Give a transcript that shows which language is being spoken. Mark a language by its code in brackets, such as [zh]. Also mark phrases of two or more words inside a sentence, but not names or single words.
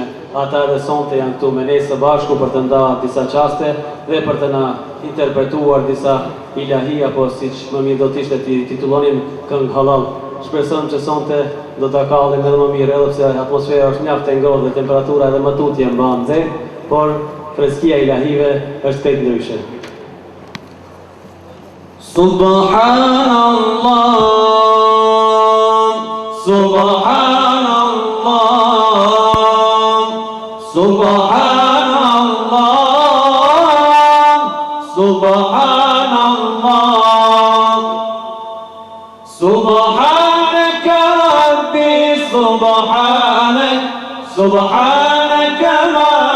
[sq] Ata edhe sonte janë këtu me ne së bashku për të nda disa qaste dhe për të na interpretuar disa ilahi, apo siç më mirë do të ishte ti titullonin këngë halal. Shpresojmë që sonte do ta kallim edhe më mirë, edhe pse atmosfera është mjaft e ngrohtë dhe temperatura edhe më tutje mban nxehtë, por freskia ilahive është këtë ndryshe. [ar] سبحان الله، سبحان الله، سبحان الله، سبحان الله، سبحانك ربي، سبحانك، سبحانك ما